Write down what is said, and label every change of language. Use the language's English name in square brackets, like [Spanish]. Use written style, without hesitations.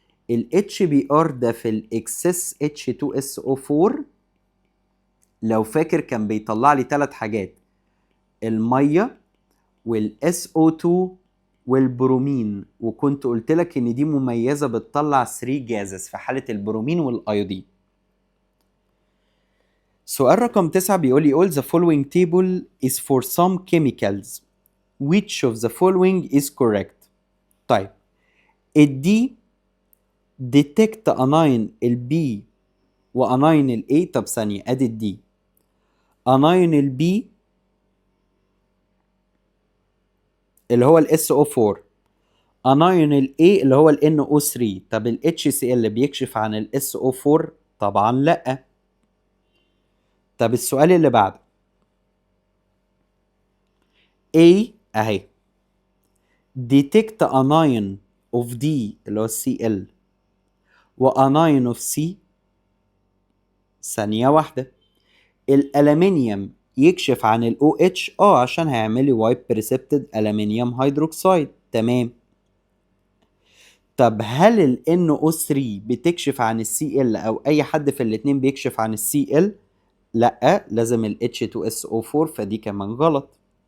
[Arabic] ال HBr ده في الاكسس H2SO4 لو فاكر كان بيطلع لي 3 حاجات: الميه والاس او 2 والبرومين، وكنت قلت لك ان دي مميزه بتطلع 3 جازز في حاله البرومين والايودين. سؤال رقم 9 بيقول لي [English] all the following table is for some chemicals which of the following is correct. [Arabic] طيب الدي detect anion البي واناين الاي. طب ثانيه، ادي الدي اناين البي اللي هو الاس او 4، انايون الاي اللي هو ال NO3. طب ال HCl بيكشف عن ال SO4؟ طبعا لا. طب السؤال اللي بعده A اهي [English] detect anion of D [Arabic] اللي هو Cl وanion of C. ثانية واحدة، الألمنيوم يكشف عن ال OH عشان هيعمل لي وايب بريسبتد ألمنيوم هيدروكسيد. تمام. طب هل ال NO3 بتكشف عن ال Cl او اي حد في الاتنين بيكشف عن ال Cl؟ لا، لازم ال H2SO4، فدي كمان غلط.